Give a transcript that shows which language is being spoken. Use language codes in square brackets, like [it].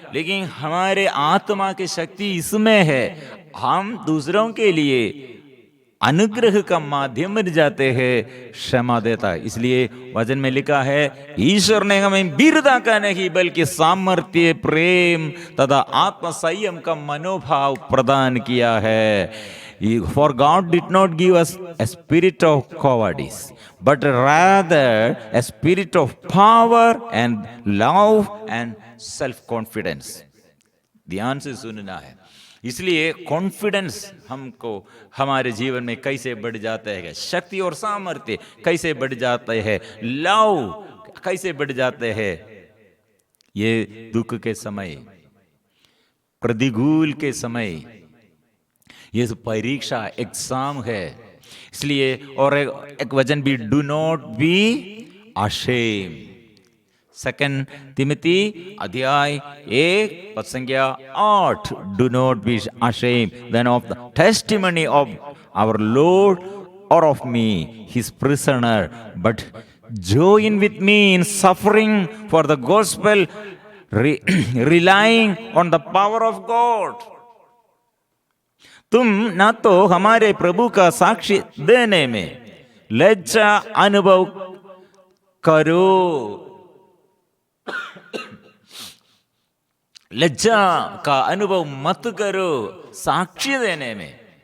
[hi] लेकिन हमारे आत्मा की शक्ति इसमें है, हम दूसरों के लिए अनुग्रह का माध्यम बन जाते हैं, क्षमा देता है। इसलिए वचन में लिखा है, ईश्वर ने हमें वीरता का नहीं बल्कि सामर्थ्य, प्रेम तथा आत्म संयम का मनोभाव प्रदान किया है। [en] For God did not give us a spirit of cowardice, but rather a spirit of power and love and self-confidence. [hi] ध्यान से सुनना है। इसलिए कॉन्फिडेंस हमको हमारे जीवन में कैसे बढ़ जाता है, शक्ति और सामर्थ्य कैसे बढ़ जाता है, लव कैसे बढ़ जाते हैं। ये दुख के समय, प्रतिकूल के समय, ये परीक्षा, एग्जाम है। इसलिए और एक वचन भी, [en] Do not be ashamed. [hi] 2 Timothy अध्याय 1 पद संख्या 8, [en] Do not be ashamed then of the testimony of our Lord or of me, his prisoner, but join with me in suffering for the gospel, relying on the power of God. [hi] तुम ना तो हमारे प्रभु का साक्षी देने में लज्जा अनुभव करो। लज्जा का अनुभव मत करो साक्ष्य देने में।